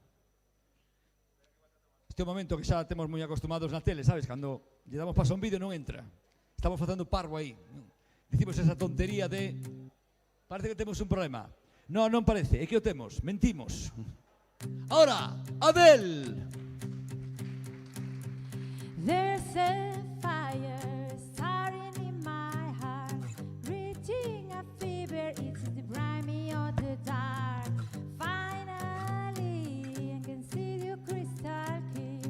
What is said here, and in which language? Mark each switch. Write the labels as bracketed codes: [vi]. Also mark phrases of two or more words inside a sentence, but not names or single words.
[gl] Este é un momento que xa temos moi acostumados na tele, sabes? Cando lle damos paso a un vídeo non entra. Estamos facendo parvo aí. Dicimos esa tontería de... Parece que temos un problema. No, non parece, é que o temos, mentimos. Ahora, Adele. [en] There's a fire starting in my heart, reaching a fever, it's depriving me of the dark. Finally, I can see you crystal clear.